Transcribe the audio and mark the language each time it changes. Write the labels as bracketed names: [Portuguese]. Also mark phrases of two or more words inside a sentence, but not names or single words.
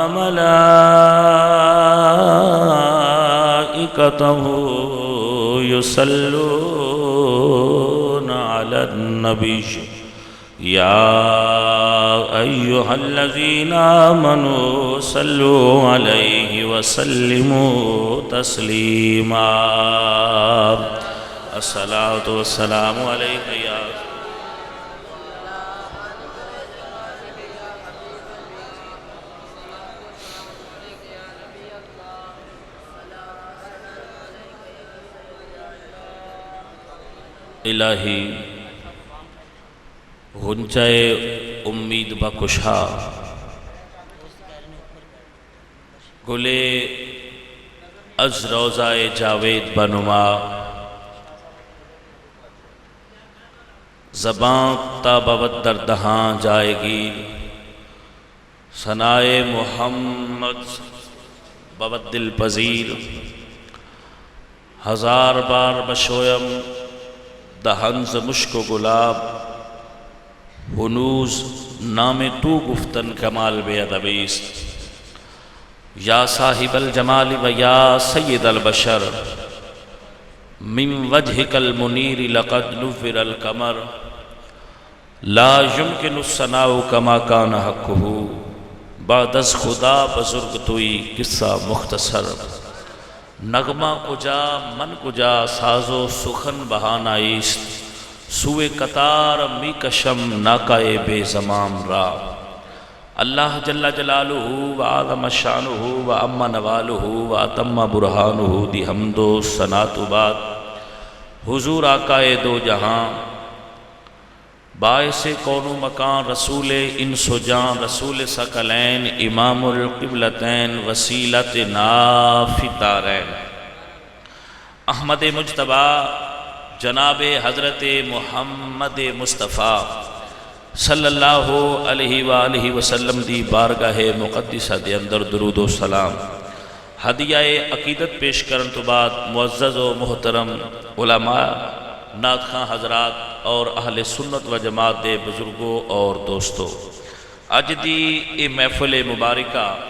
[Arabic] وملائكته يصلون على النبي يا أيها الذين آمنوا صلوا عليه وسلموا تسليما الصلاة والسلام عليك يا [Persian] الہی غنچۂ امید بکشا گلے از روضۂ جاوید بنما زباں تا بود در دہاں جائے گی ثنائے محمد بود دل پذیر ہزار بار بشویم دہنز مشک و گلاب ہنوز نام تو گفتن کمال بے ادبیست [Arabic] یا صاحب الجمال و یا سید البشر من وجہک المنیر لقد نور القمر لا يمکن الثناء کما کان حقہ [Persian] بعد از خدا بزرگ توئی قصہ مختصر نغمہ کجا من کجا سازو سخن بہانائیست سوئے قطار می کشم ناکائے بے زمام را [Arabic] اللہ جل جلالہ و آدم شانہ و اما نوالہ و اتم برہانہ [Punjabi] دی حمد و ثناء بعد حضور آقائے دو جہاں باعث کون و مکان رسول انس و جان رسول ثقلین امام القبلتین وسیلت نافی دارین احمد مجتبی جناب حضرت محمد مصطفیٰ صلی اللہ علیہ وآلہ وسلم دی بارگاہ مقدسہ دے اندر درود و سلام ہدیہ عقیدت پیش کرن تو بعد معزز و محترم علماء نعت خاں حضرات اور اہل سنت و جماعت دے بزرگوں اور دوستوں اج دی اے محفل مبارکہ